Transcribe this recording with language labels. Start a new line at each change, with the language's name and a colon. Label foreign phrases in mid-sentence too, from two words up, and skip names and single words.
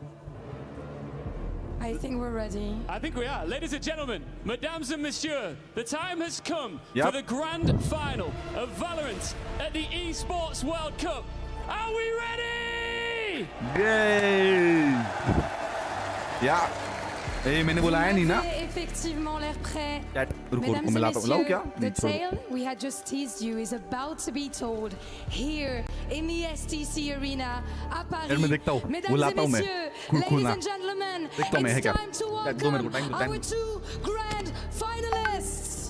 English: I think we're ready. I think we are. Ladies and gentlemen, mesdames and messieurs, the time has come for the grand final of Valorant at the Esports World Cup. Are we ready? Yay! Yeah.
Hindi: मैंने बुलाया नहीं ना.
French: Effectivement l'air prêt.
Hindi: रुको मैं लाता हूँ क्या?
English: The tale we had just teased you is about to be told here in the STC arena at Paris.
Hindi: मैं देखता हूँ.
French: Mesdames et messieurs,
English: ladies and gentlemen, it's time to welcome our 2 grand finalists.